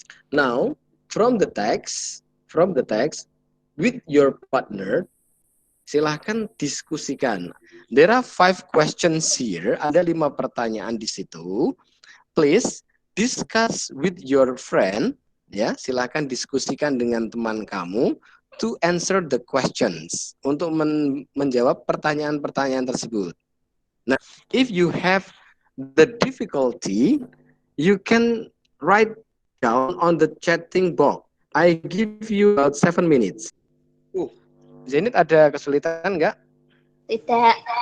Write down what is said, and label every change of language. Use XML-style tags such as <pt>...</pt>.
<en>Now, from the text with your partner,</en> <id>silahkan diskusikan.</id> <en>There are 5 questions here.</en> <id>Ada 5 pertanyaan di situ.</id> <en>Please discuss with your friend.</en> <id>Ya, silahkan diskusikan dengan teman kamu</id> <en>to answer the questions.</en> <id>Untuk menjawab pertanyaan-pertanyaan tersebut.</id> <en>Nah, if you have the difficulty, you can write down on the chatting box. I give you about 7 minutes.</en> <id>Zenit ada kesulitan enggak? Tidak.</id>